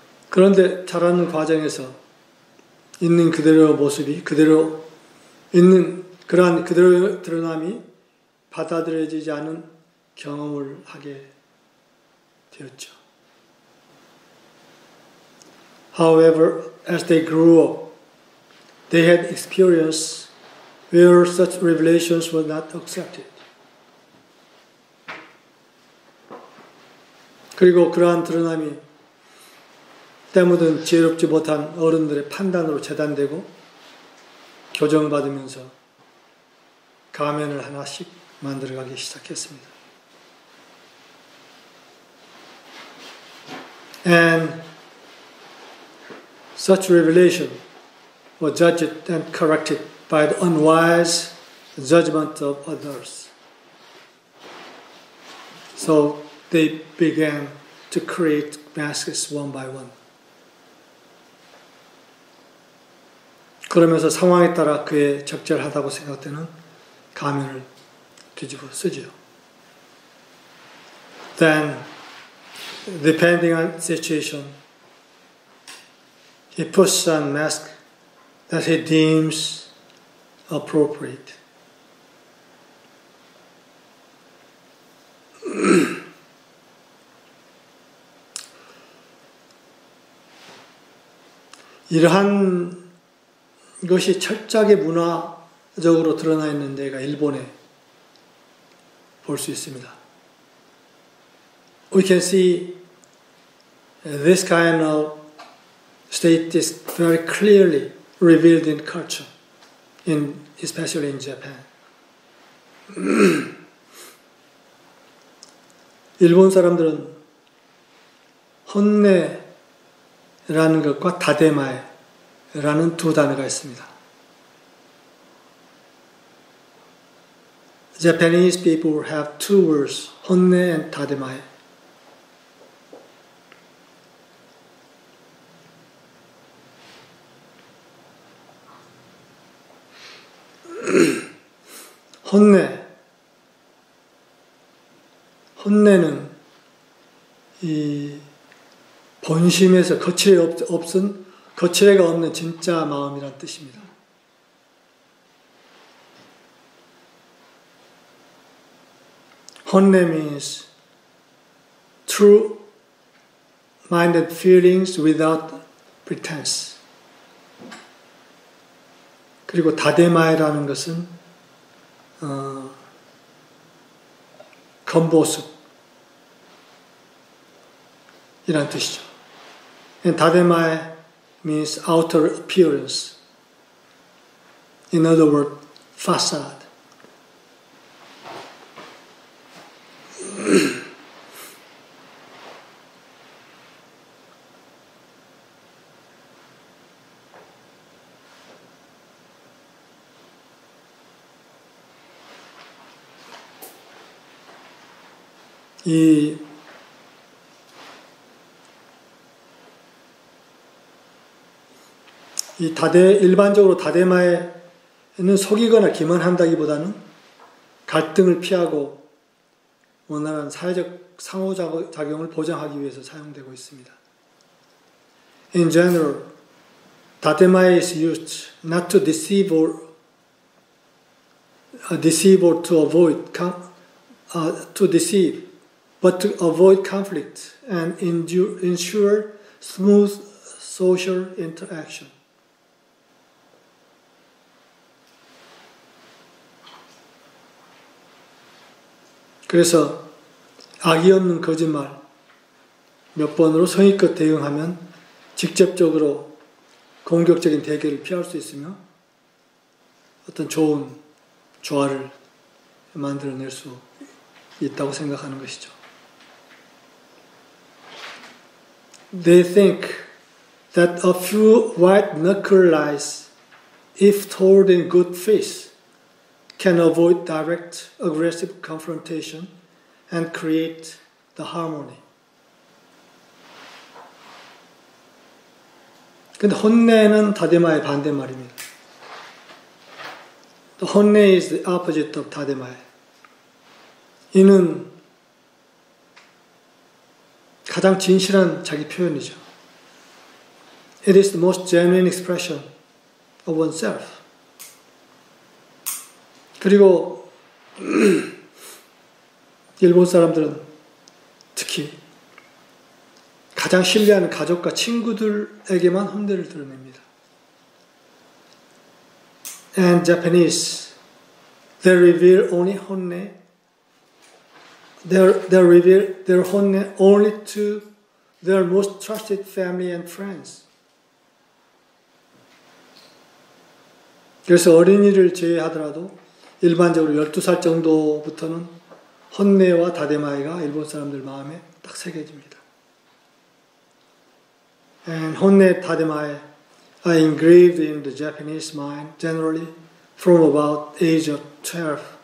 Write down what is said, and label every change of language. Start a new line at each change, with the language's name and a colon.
Korean: 그런데 자라는 과정에서 있는 그대로의 모습이 그대로 있는 그러한 그대로의 드러남이 받아들여지지 않은 경험을 하게 되었죠.
English: However, as they grew up, they had experience where such revelations were not accepted.
Korean: 그리고 그러한 드러남이 때묻은 지혜롭지 못한 어른들의 판단으로 재단되고 교정받으면서 가면을 하나씩 만들어가기 시작했습니다.
English: And such revelation was judged and corrected by the unwise judgment of others. So they began to create masks one by one.
Korean: 그러면서 상황에 따라 그의 적절하다고 생각되는 가면을 뒤집어 쓰지요.
English: Then, depending on situation, he puts on mask that he deems appropriate.
Korean: 이러한 것이 철저하게 문화적으로 드러나 있는 데가 일본에 볼 수 있습니다.
English: We can see this kind of state is very clearly revealed in culture, especially in Japan.
Korean: 일본 사람들은 혼내라는 것과 다데마에라는 두 단어가 있습니다.
English: Japanese people have two words, 혼내 and 다데마에.
Korean: 혼내는 이 본심에서 거칠애가 없는 진짜 마음이란 뜻입니다.
English: 혼내 means true-minded feelings without pretense.
Korean: 그리고 다데마에라는 것은 겉모습 이란 뜻이죠.
English: And 다데마에 means outer appearance. In other words, facade.
Korean: 일반적으로 다데마에는 속이거나 기만한다기보다는 갈등을 피하고 원활한 사회적 상호작용을 보장하기 위해서 사용되고 있습니다.
English: In general, 다데마에 is used not to deceive or to avoid to deceive, but to avoid conflict and ensure smooth social interaction.
Korean: 그래서 악의 없는 거짓말 몇 번으로 성의껏 대응하면 직접적으로 공격적인 대결을 피할 수 있으며 어떤 좋은 조화를 만들어낼 수 있다고 생각하는 것이죠.
English: They think that a few white-knuckle lies, if told in good faith, can avoid direct, aggressive confrontation and create the harmony.
Korean: 근데 혼내는 다데마의 반대말입니다.
English: 혼내 is the opposite of 다데마의.
Korean: 이는 가장 진실한 자기 표현이죠.
English: It is the most genuine expression of oneself.
Korean: 그리고 일본 사람들은 특히 가장 신뢰하는 가족과 친구들에게만 혼내를 드러냅니다.
English: And Japanese, they reveal only 혼내. They reveal their 혼내 only to their most trusted family and friends.
Korean: 그래서 어린이를 제외하더라도 일반적으로 12살 정도부터는 혼내와 다데마이가 일본 사람들 마음에 딱 새겨집니다.
English: And 혼내, 다데마이 are engraved in the Japanese mind generally from about age of 12.